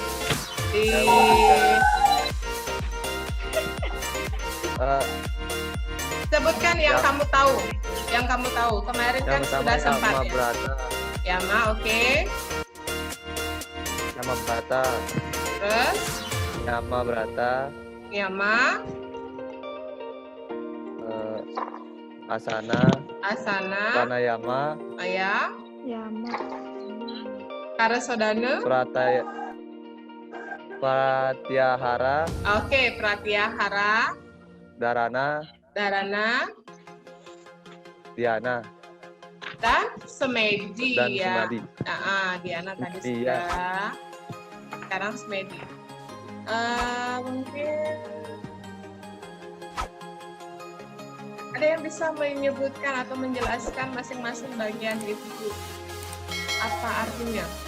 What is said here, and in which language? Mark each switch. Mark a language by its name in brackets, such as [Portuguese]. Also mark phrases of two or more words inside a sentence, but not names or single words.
[Indonesian] Sebutkan yang kamu tahu. Yang kamu tahu. Kemarin kan sudah sempat ya. Brata. Yama, oke. Yama Brata. Terus Yama Brata. Yama, Asana. Asana, Pranayama. Maya, Karasodana. Pratyahara. Oke, Pratyahara, Dharana. Dharana, Diana. dan Semedi Dan ya. Sumadi. Diana tadi Iya. sudah. Sekarang Semedi. Mungkin ada yang bisa menyebutkan atau menjelaskan masing-masing bagian itu apa artinya?